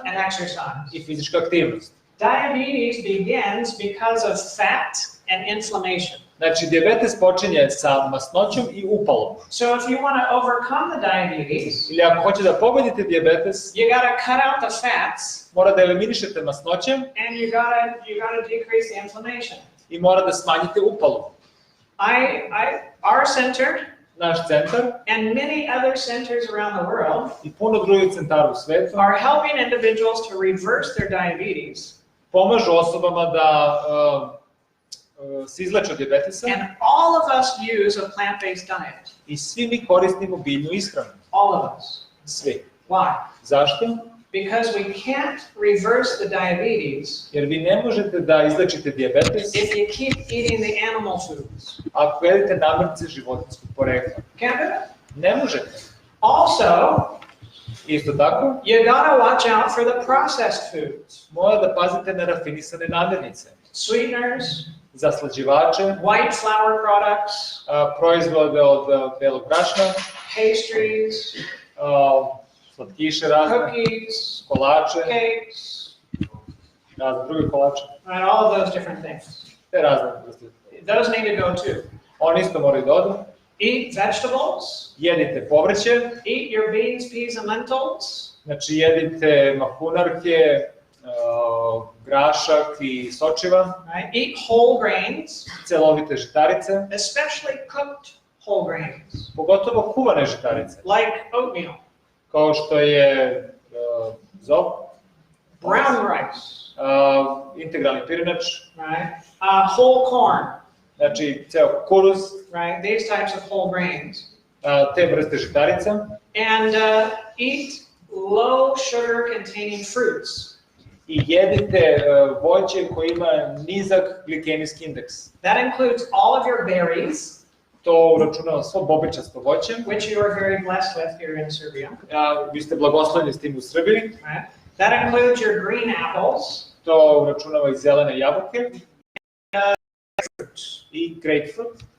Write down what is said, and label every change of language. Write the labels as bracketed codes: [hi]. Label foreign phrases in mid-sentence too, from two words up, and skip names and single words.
[en] and exercise. [sr] i fizička aktivnost. [en] Diabetes begins because of fat and inflammation. [sr] Znači, dijabetes počinje sa masnoćom i upalom. [en] So if you want to overcome the diabetes, [sr] Ili ako hoćete da pobedite dijabetes, [en] you got to cut out the fats, [sr] mora da eliminišete masnoće [en] and you got to decrease the inflammation. [sr] i mora da smanjite upalu. [en] Our center [sr] Naš centar [en] and many other centers around the world [sr] i puno drugih centara u svetu [en] are helping individuals to reverse their diabetes, [sr] pomažu osobama da se izleče od dijabetesa [en] and all of us use a plant-based diet. [sr] i svi mi koristimo biljnu ishranu. [en] All of us. [sr] Svi. [en] Why? [sr] Zašto? [en] Because we can't reverse the diabetes [sr] Jer vi ne možete da izlečite dijabetes [en] if you keep eating the animal foods. [sr] ako jedete namirnice životinjskog porekla. [en] Can't do it. [sr] Ne možete. [en] Also, [sr] Isto tako, [en] you gotta watch out for the processed foods. [sr] mora da pazite na rafinisane namirnice, [en] Sweeteners, [sr] zaslađivače, [en] white flour products, [sr] proizvode od belog brašna, [en] pastries, [sr] slatkiše razne, [en] cookies, [sr] kolače, [en] cakes, [sr] razne druge kolače, [en] right, all of those different things. [sr] te razne vrste. [en] Those need to go too. [sr] Oni isto moraju da odu. [en] Eat vegetables, [sr] Jedite povrće, [en] eat your beans, peas, and lentils, [sr] znači jedite mahunarke, grašak i sočiva, [en] right? Eat whole grains, [sr] celovite žitarice, [en] especially cooked whole grains, [sr] pogotovo kuvane žitarice, [en] like oatmeal, [sr] kao što je zob, [en] brown rice, [sr] integralni pirinač, [en] right? Whole corn, [sr] znači ceo kukuruz, [en] right? These types of whole grains. [sr] te vrste žitarica, [en] And eat low sugar containing fruits. [sr] i jedite voće koje ima nizak glikemijski indeks. [en] That includes all of your berries, [sr] To uračunava svo bobičasto voće. [en] which you are very blessed with here in Serbia. [sr] Vi ste blagosloveni s tim u Srbiji. [en] Right? That includes your green apples, [sr] To uračunava i zelene jabuke i grapefruit.